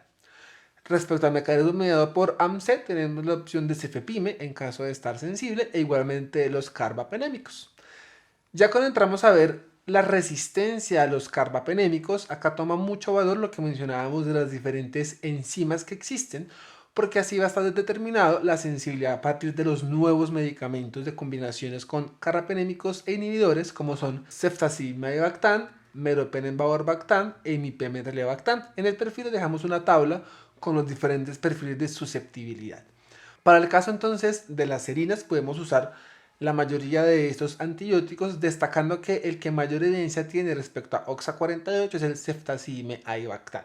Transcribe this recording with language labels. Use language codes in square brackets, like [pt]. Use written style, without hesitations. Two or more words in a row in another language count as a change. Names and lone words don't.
[es] Respecto al mecanismo mediado por AMC, tenemos la opción de cefepime en caso de estar sensible, e igualmente los carbapenémicos. Ya cuando entramos a ver la resistencia a los carbapenémicos, acá toma mucho valor lo que mencionábamos de las diferentes enzimas que existen, porque así va a estar determinado la sensibilidad a partir de los nuevos medicamentos de combinaciones con carbapenémicos e inhibidores, como son ceftazidime-avibactam, meropenem-baurbactam e imipenem-relebactam. En el perfil dejamos una tabla con los diferentes perfiles de susceptibilidad. Para el caso entonces de las serinas, podemos usar la mayoría de estos antibióticos, destacando que el que mayor evidencia tiene respecto a OXA48 es el ceftazidime-avibactam.